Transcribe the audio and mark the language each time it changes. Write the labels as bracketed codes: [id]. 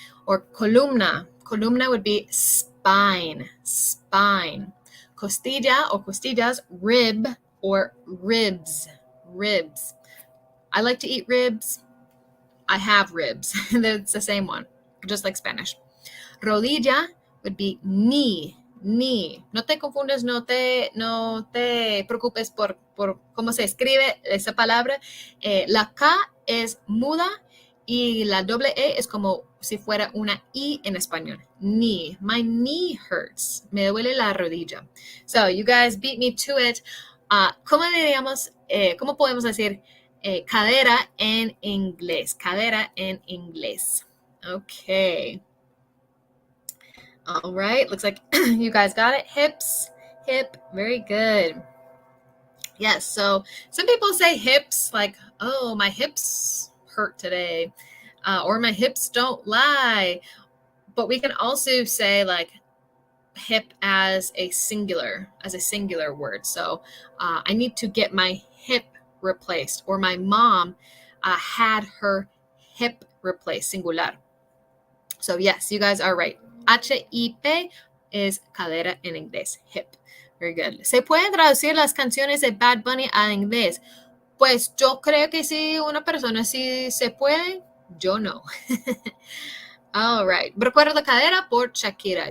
[en] Or columna. Columna would be spine. Costilla or costillas, rib or ribs. ribs. I like to eat ribs. I have ribs. It's the same one, just like Spanish. Rodilla would be knee. [es] No te confundes, no te preocupes por cómo se escribe esa palabra. La K es muda y la doble E es como si fuera una I en español. [en] Knee. My knee hurts. [es] Me duele la rodilla. [en] So, you guys beat me to it. [es] ¿Cómo podemos decir cadera en inglés? Cadera en inglés. [en] Okay. All right. Looks like you guys got it. Hips. Hip. Very good. Yes. So some people say hips like, oh, my hips hurt today. Or my hips don't lie. But we can also say like hip as a singular word. So I need to get my hip replaced, or my mom had her hip replaced, singular. So yes, you guys are right. HIP is [es] cadera en inglés, [en] hip. Very good. [es] ¿Se pueden traducir las canciones de Bad Bunny a inglés? Pues yo creo que sí, una persona sí se puede, yo no. [en] All right. [es] Recuerdo la cadera por Shakira.